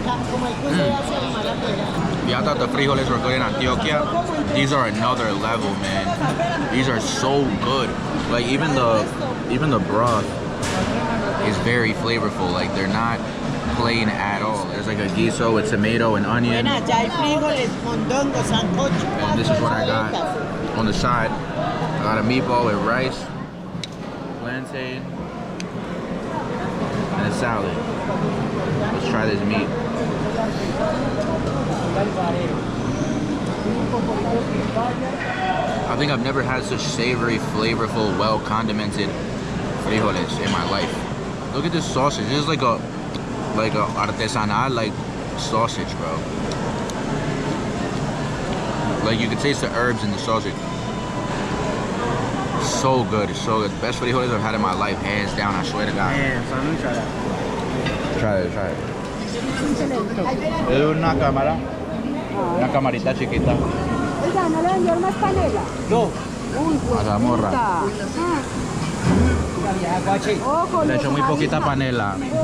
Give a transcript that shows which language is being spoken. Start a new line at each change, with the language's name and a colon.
Spanish: Como el que se hace la mala pera.
English: Yeah, I thought the frijoles were good in Antioquia. These are another level, man. These are so good. Like even the broth is very flavorful. Like they're not plain at all. There's like a guiso with tomato and onion.
Spanish: Buena, ya hay frijoles, mondongo, sancocho.
English: And this is what I got on the side. I got a meatball with rice, plantain, and a salad. Let's try this meat. I think I've never had such savory, flavorful, well condimented frijoles in my life. Look at this sausage. This is like a artesanal like sausage, bro. Like you can taste the herbs in the sausage. So good, it's so good. Best frijoles I've had in my life, hands down. I swear to God. Try it, try it.
Spanish: Es una cámara, una camarita chiquita. Oiga, ¿no le vendieron más panela? No. Mazamorra. Ojo, Le echo muy poquita panela.